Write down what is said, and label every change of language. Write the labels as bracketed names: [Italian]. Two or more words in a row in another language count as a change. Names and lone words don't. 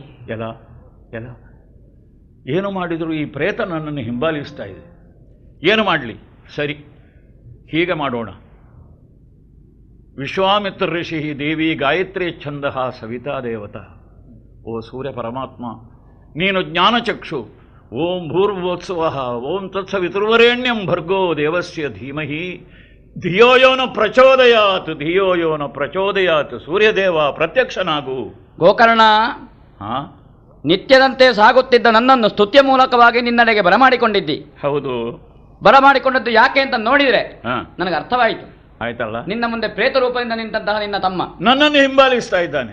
[Kannada] ಎಲ್ಲ ಏನು ಮಾಡಿದ್ರು ಈ ಪ್ರೇತ ನನ್ನನ್ನು ಹಿಂಬಾಲಿಸ್ತಾ ಇದೆ. ಏನು ಮಾಡಲಿ? ಸರಿ, ಹೀಗೆ ಮಾಡೋಣ. [Sanskrit] ವಿಶ್ವಾಮಿತ್ರ ಋಷಿ ದೇವಿ ಗಾಯತ್ರಿ ಛಂದ ಸವಿತಾ ದೇವತಾ. [Kannada] ಓ ಸೂರ್ಯ ಪರಮಾತ್ಮ, ನೀನು ಜ್ಞಾನಚಕ್ಷು. [Sanskrit] ಓಂ ಭೂರ್ಭೋತ್ಸವ ಓಂ ತತ್ಸವಿತುರ್ವರೆಣ್ಯಂ ಭರ್ಗೋ ದೇವಸ್ಯ ಧೀಮಹಿ ಧಿಯೋ ಯೋ ನ ಪ್ರಚೋದಯಾತ್. [Kannada] ಸೂರ್ಯದೇವ ಪ್ರತ್ಯಕ್ಷನಾಗು. ಗೋಕರ್ಣ, ನಿತ್ಯದಂತೆ ಸಾಗುತ್ತಿದ್ದ ನನ್ನನ್ನು ಸ್ತುತ್ಯ ಮೂಲಕವಾಗಿ ನಿನ್ನೆಡೆಗೆ ಬರಮಾಡಿಕೊಂಡಿದ್ದಿ. ಹೌದು. ಬರಮಾಡಿಕೊಂಡದ್ದು ಯಾಕೆ ಅಂತ ನೋಡಿದ್ರೆ ನನಗೆ ಅರ್ಥವಾಯಿತು. ಆಯ್ತಲ್ಲ? ನಿನ್ನ ಮುಂದೆ ಪ್ರೇತ ರೂಪದಿಂದ ನಿಂತಹ ನಿನ್ನ ತಮ್ಮ ನನ್ನನ್ನು ಹಿಂಬಾಲಿಸ್ತಾ ಇದ್ದಾನೆ.